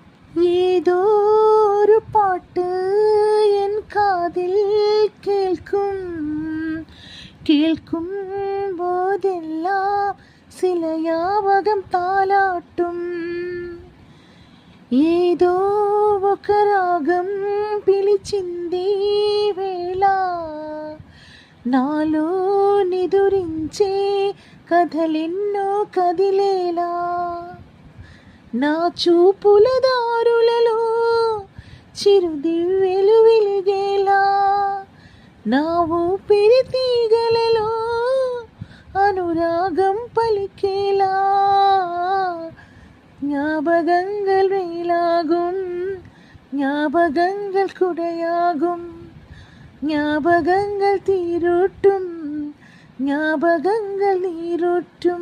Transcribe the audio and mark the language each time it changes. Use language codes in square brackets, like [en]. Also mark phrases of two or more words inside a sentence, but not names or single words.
[ta] ஏதோ ஒரு பாட்டு என் காதில் கேட்கும் கேட்கும் போதெல்லாம் சில ஞாபகம் தாலாட்டும். [te] ఏదో ఒక రాగం పిలిచింది వేళ నాలో నిదురించే కథలెన్నో కదిలేలా. నా చూపుల దారులలో చిరుదివ్వెలు వెలిగేలా. నా ఊపిరి తీగలలో అనురాగం పలికేలా. [ta] ஞாபகங்கள் வெயிலாகும், ஞாபகங்கள் குடையாகும், ஞாபகங்கள் தீரூட்டும், ஞாபகங்கள் நீரூட்டும்.